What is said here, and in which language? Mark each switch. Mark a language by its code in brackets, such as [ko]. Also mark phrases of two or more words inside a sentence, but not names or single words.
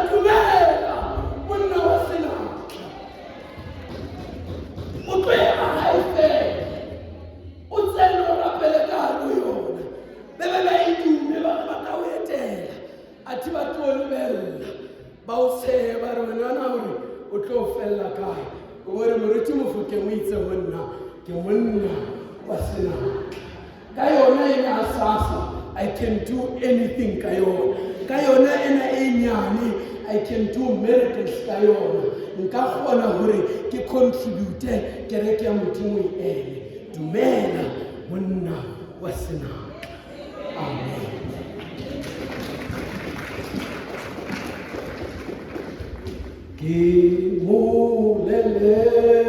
[st] Dumela monna wa senatla. O tlo ema hae fela o tsene o rapele ka hare ho yona be ba e dume ba re ba ka o etela athe ba tlo o lebella ba o tshehe ba re wena hore o tlo o fella kae. O bore moruti Mofokeng o itse ho nna ke monna wa senatla. Ka yona ena a SASSA [en] I can do anything [st] ka yona. Ka yona ena e nyane [en] I can do miracles [st] ka yona. Nka kgona hore ke contribute kereke ya Modimo e eme. Dumela monna wa senatla. Amen. Ke molele